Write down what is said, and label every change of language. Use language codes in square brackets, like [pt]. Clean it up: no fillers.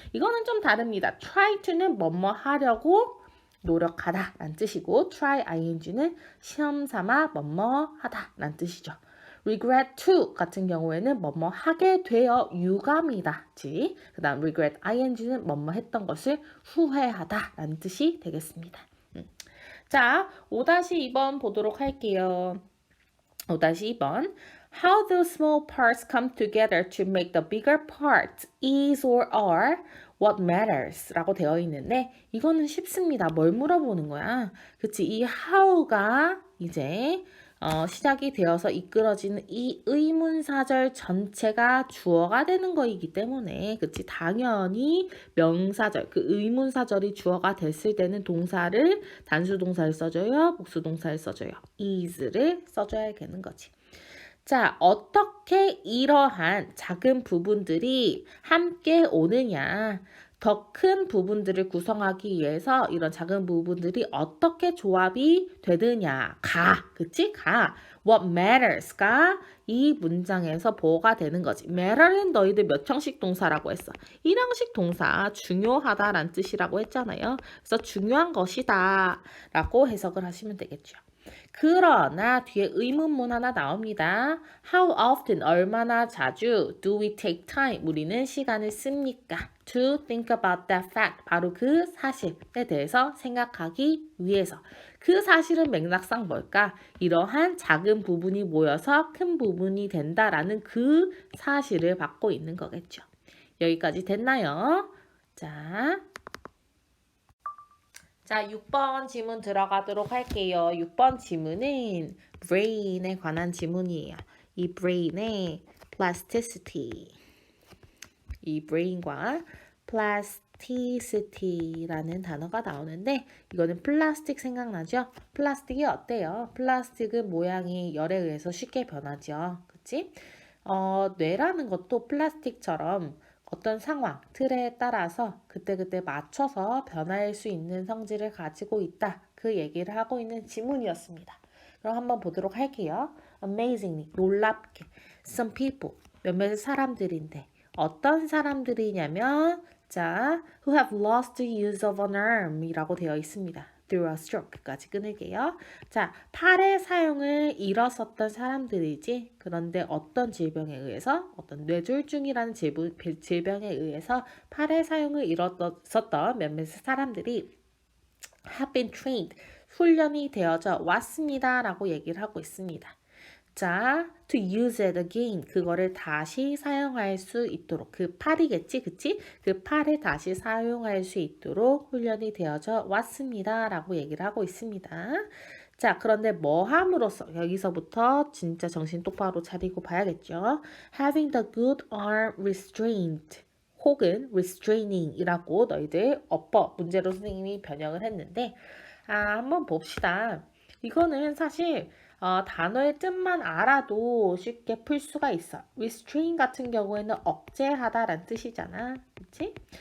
[ko] 이거는 좀 다릅니다. try to는 뭐뭐 하려고 노력하다 라는 뜻이고 try ing는 시험 삼아 뭐뭐 하다 라는 뜻이죠. regret to 같은 경우에는 뭐뭐 하게 되어 유감이다. 그 다음 regret ing는 뭐뭐 했던 것을 후회하다 라는 뜻이 되겠습니다. 자, 5-2번 보도록 할게요. [en] 5-2번 How do small parts come together to make the bigger part is or are what matters [ko] 라고 되어 있는데 이거는 쉽습니다. 뭘 물어보는 거야? 그치, 이 how가 이제 시작이 되어서 이끌어지는 이 의문사절 전체가 주어가 되는 거이기 때문에 그치, 당연히 명사절, 그 의문사절이 주어가 됐을 때는 동사를 단수동사를 써줘요? 복수동사를 써줘요? is를 써줘야 되는 거지. 자, 어떻게 이러한 작은 부분들이 함께 오느냐? 더 큰 부분들을 구성하기 위해서 이런 작은 부분들이 어떻게 조합이 되느냐? 그치? [en] What matters [ko] 가 이 문장에서 보호가 되는 거지. matter는 너희들 몇 형식 동사라고 했어? 1형식 동사, 중요하다라는 뜻이라고 했잖아요. 그래서 중요한 것이다 라고 해석을 하시면 되겠죠. 그러나 뒤에 의문문 하나 나옵니다. [en] How often, [ko] 얼마나 자주 [en] do we take time, [ko] 우리는 시간을 씁니까? [en] To think about that fact, [ko] 바로 그 사실에 대해서 생각하기 위해서. 그 사실은 맥락상 뭘까? 이러한 작은 부분이 모여서 큰 부분이 된다라는 그 사실을 받고 있는 거겠죠. 여기까지 됐나요? 자, 6번 지문 들어가도록 할게요. 6번 지문은 brain에 관한 지문이에요. 이 brain의 plasticity, 이 brain과 plasticity라는 단어가 나오는데 이거는 플라스틱 생각나죠? 플라스틱이 어때요? 플라스틱은 모양이 열에 의해서 쉽게 변하죠. 그치? 뇌라는 것도 플라스틱처럼 어떤 상황, 틀에 따라서 그때그때 맞춰서 변할 수 있는 성질을 가지고 있다. 그 얘기를 하고 있는 지문이었습니다. 그럼 한번 보도록 할게요. [en] Amazingly, [ko] 놀랍게. Some people, 몇몇 사람들인데 어떤 사람들이냐면 자, [en] who have lost the use of an arm [ko] 이라고 되어 있습니다. [en] through a stroke [ko] 까지 끊을게요. 자, 팔의 사용을 잃었었던 사람들이지. 그런데 어떤 질병에 의해서, 어떤 뇌졸중이라는 질병에 의해서 팔의 사용을 잃었었던 몇몇 사람들이 [en] have been trained, [ko] 훈련이 되어져 왔습니다. 라고 얘기를 하고 있습니다. [en] 자, to use it again. [ko] 그거를 다시 사용할 수 있도록. 그 팔이겠지, 그치? 그 팔을 다시 사용할 수 있도록 훈련이 되어져 왔습니다. 라고 얘기를 하고 있습니다. 자, 그런데 뭐 함으로써 여기서부터 진짜 정신 똑바로 차리고 봐야겠죠. [en] Having the good arm restrained. [ko] 혹은 restraining 이라고 너희들 문제로 선생님이 변형을 했는데 한번 봅시다. 이거는 사실 단어의 뜻만 알아도 쉽게 풀 수가 있어. restrain 같은 경우에는 억제하다라는 뜻이잖아. 그치?